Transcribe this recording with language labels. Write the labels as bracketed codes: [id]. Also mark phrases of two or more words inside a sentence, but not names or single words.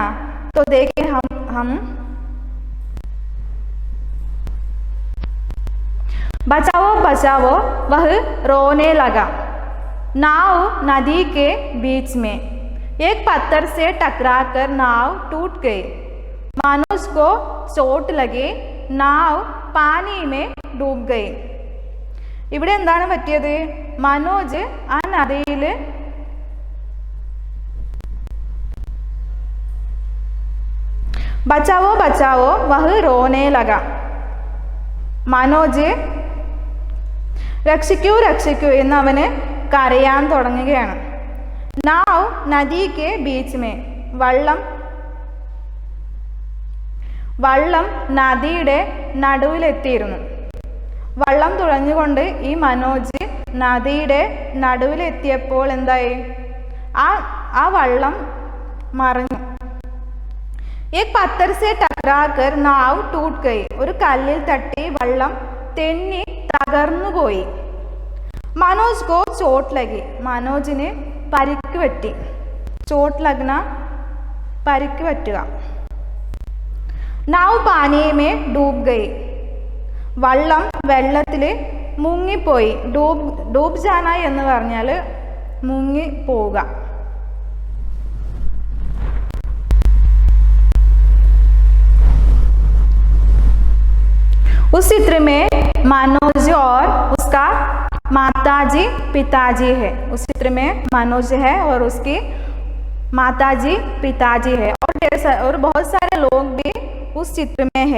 [hi] तो देखिए हम बचाओ बचाओ वह रोने लगा. नाव नदी के बीच में एक पत्थर से टकराकर नाव टूट गई. मनोज को चोट लगी. नाव पानी में डूब गई. [ml] ഇവിടെ എന്താണ് പറ്റിയത്? മനോജ് ആ നദിയിൽ [hi] बचाओ बचाओ वह रोने लगा. [ml] മനോജ് രക്ഷിക്കൂ രക്ഷിക്കൂ എന്ന് അവന് കരയാൻ തുടങ്ങുകയാണ്. [hi] नाव नदी के बीच में, [ml] വള്ളം നദിയുടെ നടുവിലെത്തിയിരുന്നു. വള്ളം തുഴഞ്ഞുകൊണ്ട് ഈ മനോജ് നദിയുടെ നടുവിലെത്തിയപ്പോൾ എന്തായി? ആ വള്ളം മറിഞ്ഞു. [hi] एक पत्थर से टकराकर नाव टूट गई. [ml] ഒരു കല്ലിൽ തട്ടി വള്ളം തെന്നി തകർന്നുപോയി. [hi] മനോജ് को चोट लगी. [ml] മനോജിന് പരിക്ക് പറ്റി. [hi] चोट लगना [ml] പരിക്ക് പറ്റുക. [hi] नाव पानी में डूब गई. [ml] വള്ളം വെള്ളത്തിൽ മുങ്ങിപ്പോയി. [hi] डूब जाना [ml] എന്ന് പറഞ്ഞാൽ മുങ്ങി പോവുക. [hi] उस चित्र में मनोज और उसका माताजी पिताजी है. उस चित्र में मनोज है और उसकी माताजी पिताजी है और बहुत सारे लोग भी उस चित्र में है.